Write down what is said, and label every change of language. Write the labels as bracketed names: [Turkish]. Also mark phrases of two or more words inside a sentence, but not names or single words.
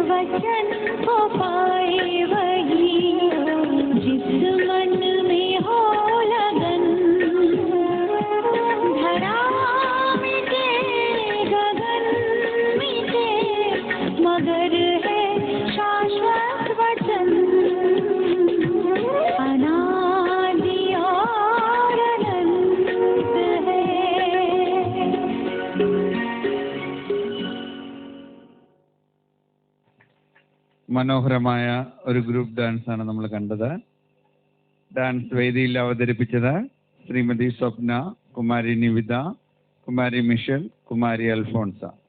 [Hindi] वचन को पाए वही जिस मन में हो लगन धरा मिटे गगन मिटे मगर है शाश्वत वचन अनादि और अनंत है। [Malayalam] മനോഹരമായ ഒരു [English] group dance [Malayalam] ആണ് നമ്മൾ കണ്ടത്. ഡാൻസ് വേദിയിൽ അവതരിപ്പിച്ചത് ശ്രീമതി സ്വപ്ന, കുമാരി നിവിത, കുമാരി മിഷൽ, കുമാരി അൽഫോൺസ.